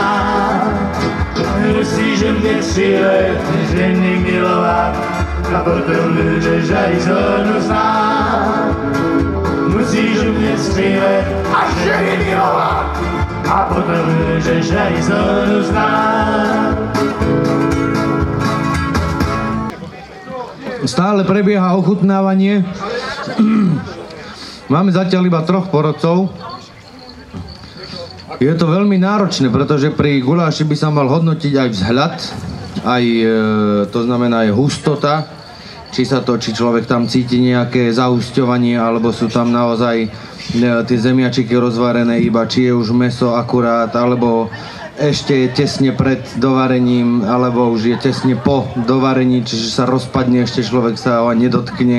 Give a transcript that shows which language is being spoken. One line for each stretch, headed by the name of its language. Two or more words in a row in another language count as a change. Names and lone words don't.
Czech: Musíš mě 3 let ženy milovat, a potom můžeš Arizonu znát. Musíš mě 3 let a ženy milovat, a potom můžeš Arizonu znát.
Slovak: Stále prebieha ochutnávanie. Máme zatiaľ iba 3 porodcov. Je to veľmi náročné, pretože pri guláši by sa mal hodnotiť aj vzhľad, aj to znamená aj hustota, či človek tam cíti nejaké zahusťovanie, alebo sú tam naozaj tie zemiačiky rozvarené iba, či je už mäso akurát, alebo ešte je tesne pred dovarením, alebo už je tesne po dovarení, čiže sa rozpadne, ešte človek sa ho nedotkne.